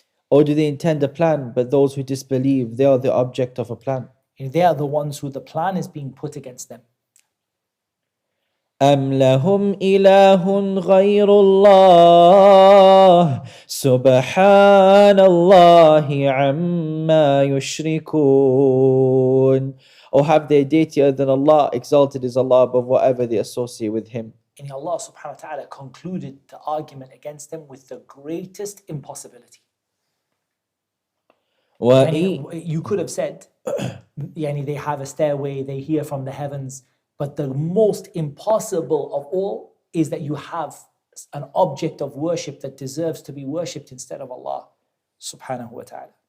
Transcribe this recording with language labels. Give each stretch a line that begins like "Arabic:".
English: Or do they intend a plan, but those who disbelieve, they are the object of a plan? They are the ones who the plan is being put against them.
Arabic: أم لهم إله غير الله سبحان الله عما يشركون?
English: Or have they a deity other than Allah? Exalted is Allah above whatever they associate with Him. And Allah subhanahu wa ta'ala concluded the argument against them with the greatest impossibility. You could have said, they have a stairway, they hear from the heavens, but the most impossible of all is that you have an object of worship that deserves to be worshipped instead of Allah subhanahu wa ta'ala.